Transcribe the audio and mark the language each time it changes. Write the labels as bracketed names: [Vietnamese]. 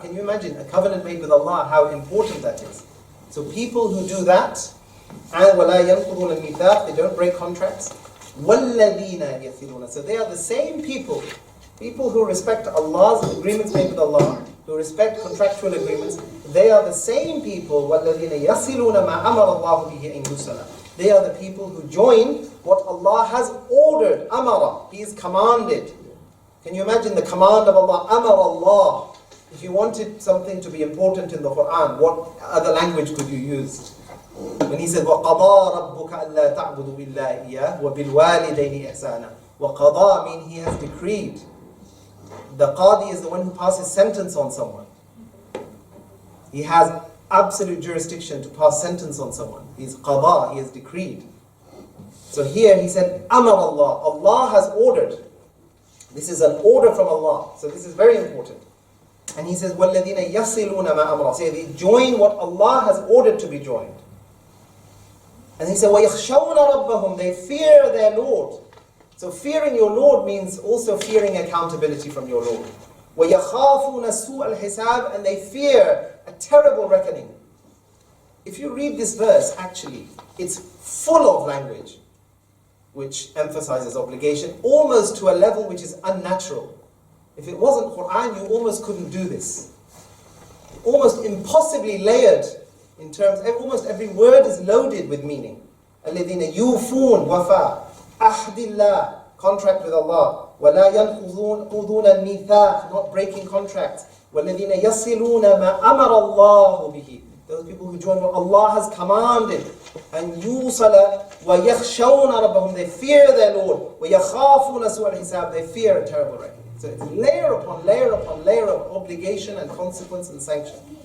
[English] Can you imagine a covenant made with Allah, how important that is? So people who do that, and [Arabic] وَلَا يَنْقُضُونَ الْمِيثَاقَ, [English] they don't break contracts. [Arabic] وَالَّذِينَ يَثِلُونَ. [English] So they are the same people who respect Allah's agreements made with Allah, who respect contractual agreements. They are the same people, [Arabic] وَالَّذِينَ يَصِلُونَ مَا أَمَرَ اللَّهُ بِهِ أَن يُوصَلَ. [English] They are the people who join what Allah has ordered. Amara, He is commanded. Can you imagine the command of Allah? Amara Allah. If you wanted something to be important in the Quran, what other language could you use? When He said, [Arabic] وَقَضَى رَبُّكَ أَلَّا تَعْبُدُوا إِلَّا إِيَّاهُ وَبِالْوَالِدَيْنِ إِحْسَانًا. [English] وَقَضَى means He has decreed. The qadi is the one who passes sentence on someone. He has absolute jurisdiction to pass sentence on someone. He's qada, He has decreed. So here He said, Amar Allah. Allah has ordered. This is an order from Allah. So this is very important. And He says, [Arabic] وَالَّذِينَ يَصِلُونَ مَا أَمْرَ. [English] So they join what Allah has ordered to be joined. And He said, [Arabic] وَيَخْشَوْنَ رَبَّهُمْ. [English] They fear their Lord. So fearing your Lord means also fearing accountability from your Lord. [Arabic] وَيَخَافُونَ سُوءَ الْحِسَابِ. [English] And they fear a terrible reckoning. If you read this verse, actually, it's full of language which emphasizes obligation, almost to a level which is unnatural. If it wasn't Quran, you almost couldn't do this. Almost impossibly layered in terms, almost every word is loaded with meaning. [Arabic] الَّذِينَ يُوفُونَ وَفَى أَحْدِ [English] contract with Allah. [Arabic] وَلَا يَنْقُضُونَ الْمِيثَاقَ, [English] not breaking contracts. [Arabic] وَالَّذِينَ يَصِلُونَ مَا أَمَرَ اللَّهُ بِهِ, [English] those people who join what Allah has commanded. And [Arabic] يُوصَلَ وَيَخْشَوْنَ رَبَّهُمْ, [English] they fear their Lord. [Arabic] وَيَخَافُونَ سُوءَ الْحِسَابِ, [English] they fear a terrible reckoning. So it's layer upon layer upon layer of obligation and consequence and sanction.